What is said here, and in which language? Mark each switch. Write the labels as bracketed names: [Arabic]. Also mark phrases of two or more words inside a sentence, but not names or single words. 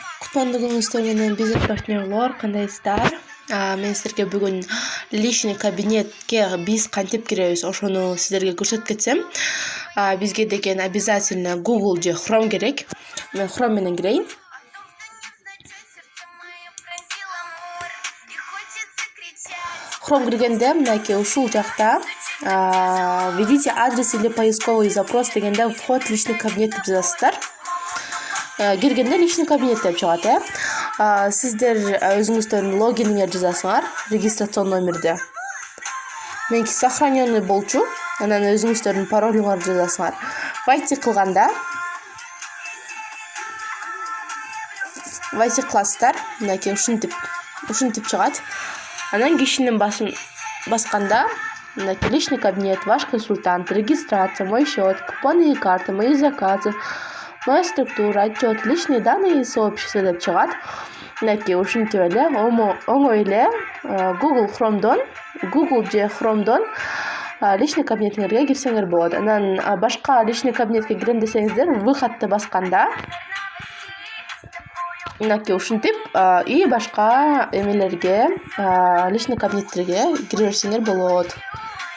[Kyrgyz] Кутмандуу күнүңүздөр менен бизнес-партнерлор, кандайсыздар? Мен силерге бүгүн [Russian] личный кабинетке [Kyrgyz] биз кантип киребиз, ошону силерге көрсөтүп кетсем. Бизге деген обязательно Google же Chrome керек. Мен Chrome менен кирейин. Chrome киргенде мынакей ушул жакта [Russian] введите адрес или поисковый запрос [Kyrgyz] дегенде [Russian] вход в личный кабинет [Kyrgyz] деп жазасыздар. Киргенде [Russian] личный кабинет [Kyrgyz] деп чыгат. Сиздер өзүңүздөрдүн логиниңерди жазасыңар, регистрацион номерди. Меники сохраненный болчу. Анан өзүңүздөрдүн паролуңарды жазасыңар. Войти кылганда войти кыласыздар. Мынакей ушинтип чыгат. Анан кишинин басын басканда мынакей [Russian] личный кабинет, ваш консультант, регистрация, мой счет, купоны и карты, мои заказы, моя структура, отчет, личные данные и сообщества [Kyrgyz] деп чыгат. Мынакей ушинтип эле оңой эле Google же Chrome'дон [Russian] личный кабинетиңерге [Kyrgyz] кирсеңер болот. Анан башка [Russian] личный кабинетке [Kyrgyz] кирем десеңиздер, выходты басканда мынакей ушинтип и башка эмелерге, личный кабинеттерге кире берсеңер болот.